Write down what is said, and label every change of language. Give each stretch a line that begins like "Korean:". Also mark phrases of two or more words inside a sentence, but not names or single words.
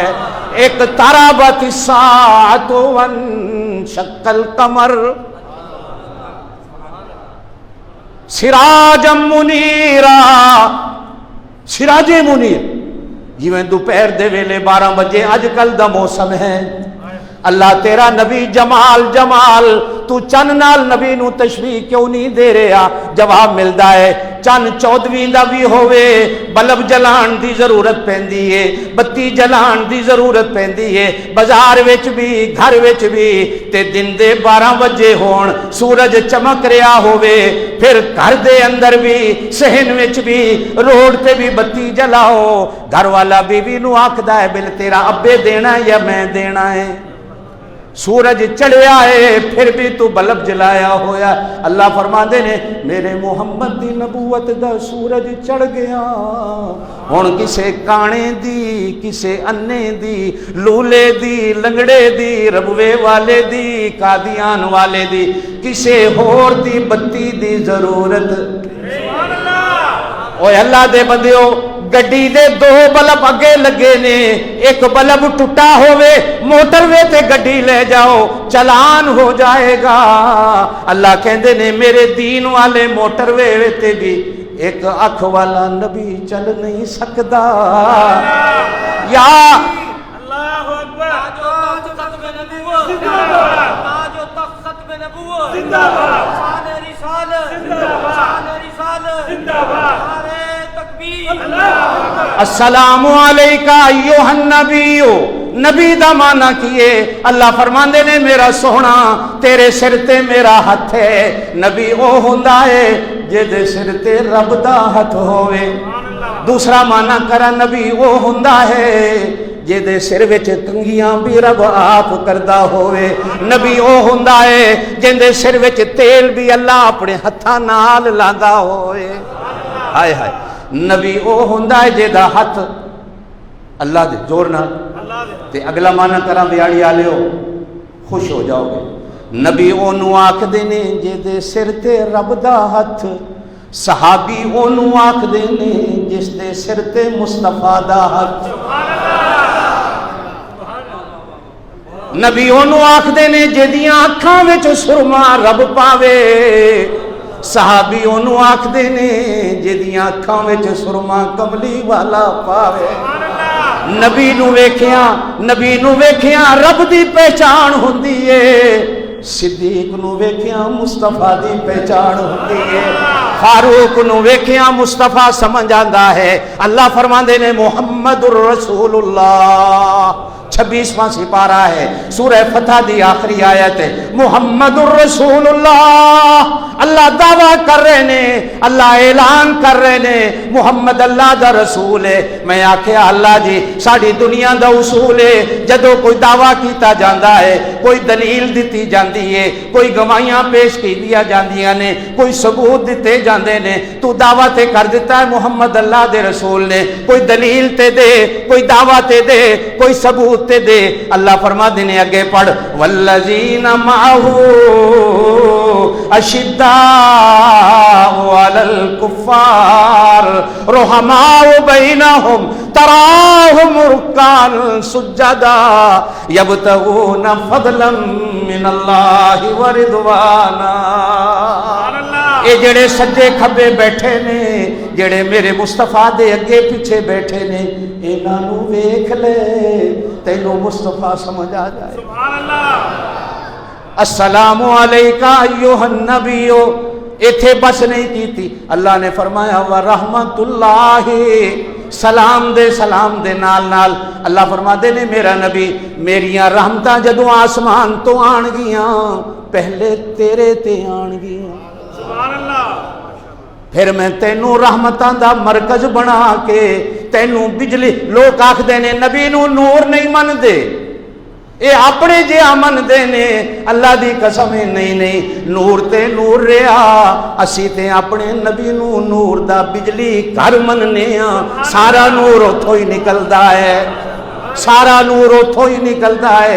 Punjabi: ایک
Arabic: تربت الساعۃ وانشق القمر سراجا منیرا، سراج منیر،
Punjabi: جویں دوپہر دے ویلے 12 بجے اج کل دا موسم ہے، اللہ تیرا نبی جمال جمال، تو چن نال نبی نو تشبیہ کیوں نہیں دے رہا؟ جواب ملدا ہے چن 14ویں دا بھی ہوئے بلب جلان دی ضرورت پیندی ہے، بتی جلان دی ضرورت پیندی ہے، بازار وچ بھی گھر وچ بھی، تے دن دے 12 بجے ہون، سورج چمک رہا ہوئے، پھر گھر دے اندر بھی، صحن وچ بھی، روڈ تے بھی بتی جلاؤ، گھر والا بیوی نو آکھدا ہے بل تیرا ابے دینا ہے یا میں دینا ہے؟ سورج چڑھیا ہے پھر بھی تو بلب جلایا ہویا۔ اللہ فرماندے نے میرے محمد دی نبوت دا سورج چڑھ گیا، ہن کسے کانے دی، کسے انے دی، لولے دی، لنگڑے دی، ربوے والے دی، قادیان والے دی، کسے ہور دی بتی دی ضرورت۔ اوے اللہ دے بندیو، گڈی دے 2 بلب اگے لگے نے، ایک بلب ٹوٹا ہوئے موٹر وے تے گڈی لے جاؤ چلان ہو جائے گا۔ اللہ کہندے نے میرے دین والے موٹر وے تے بھی ایک اکھ والا نبی چل نہیں سکدا۔ یا
Arabic: اللہ اکبر،
Urdu: ختم نبوت زندہ باد، تاج و تخت ختم نبوت زندہ باد، شان رسالت زندہ باد، شان رسالت زندہ باد، نعرہ تکبیر،
Arabic: اللہ اکبر۔ السلام علیکہ ایھا النبی،
Punjabi: نبی دا معنی کیے؟ اللہ فرماندے نے میرا سونا تیرے سر تے میرا ہاتھ ہے، نبی او ہوندا ہے جے دے سر تے رب دا ہاتھ ہوئے۔ دوسرا معنی کرا نبی وہ ہوندا ہے جے سر وچ کنگیاں بھی رب آپ کردا ہوئے، نبی وہ ہوندا ہے جے سر وچ تیل بھی اللہ اپنے ہتھاں نال لاندا ہوئے، ہائے ہائے، نبی وہ ہوندا ہے جے دا ہاتھ اللہ دے زور نال، تے اگلا معنی کراں بیاڑی والےو خوش ہو جاؤ گے، نبی اونوں آکھدے نے جے دے سر تے رب دا ہاتھ، صحابی اونوں آکھدے نے جس دے سر تے مصطفیٰ دا ہاتھ، نبی اونوں آکھدے نے جدیاں اکھاں وچ سرما رب پاوے، صحابی اونوں آکھدے نے جدیاں اکھاں وچ سرما کملی والا پاوے، نبی نو ویکھیاں رب دی پہچان ہوندی ہے، صدیق نو ویکھیاں مصطفیٰ دی پہچان ہوندی ہے، فاروق نو ویکھیاں مصطفیٰ سمجھ آندا ہے، اللہ فرماندے نے
Arabic: محمد الرسول اللہ،
Punjabi: 26واں سپارہ ہے سورہ فتح دی آخری آیت ہے،
Arabic: محمد الرسول اللہ،
Punjabi: اللہ دعویٰ کر رہے نے، اللہ اعلان کر رہے نے محمد اللہ دا رسول ہے۔ میں آکھیا اللہ جی ساڑی دنیا دا اصول ہے، جدو کوئی دعویٰ کیتا جاندہ ہے، کوئی دلیل دیتی جاندی ہے، کوئی گواہیاں پیش کی دیا جاندیاں نے، کوئی ثبوت دیتے جاندے نے، تو دعویٰ تے کر دیتا ہے محمد اللہ دے رسول نے، کوئی دلیل تے دے، کوئی دعویٰ تے دے، کوئی ثبوت تے دے، اللہ فرما دینے اگے پڑھ
Arabic: والذین معہو اشداء علی الکفار رحماء بینہم تراہم رکعا سجدا یبتغون فضلا من اللہ ورضوانا۔
Punjabi: اے جڑے سجے کھبے بیٹھے نے، جڑے میرے مصطفیٰ دے اگے پیچھے بیٹھے نے، انہاں نو ویکھ لے تینوں مصطفیٰ سمجھ آ جائے۔
Arabic: سبحان اللہ۔ السلام علیکہ ایوہ النبیو،
Punjabi: ایتھے بس نہیں کی تھی، اللہ نے فرمایا
Arabic: ورحمت اللہ،
Punjabi: سلام دے نال نال اللہ فرما دے نے میرا نبی میریاں رحمتاں جدوں آسمان تو آن گیاں پہلے تیرے تے آن گیاں،
Arabic: سبحان اللہ۔
Punjabi: پھر میں تینوں رحمتاں دا مرکز بنا کے تینوں بجلی، لوگ آکھ دے نے نبی نو نور نہیں من دے، اے اپنے جے امن دے نے، اللہ دی قسم نہیں نور تے نور رہا، اسی تے اپنے نبی نو نور دا بجلی گھر مننے ہاں، سارا نور اتھوں ہی نکلدا ہے، سارا نور اتھوں ہی نکلدا ہے۔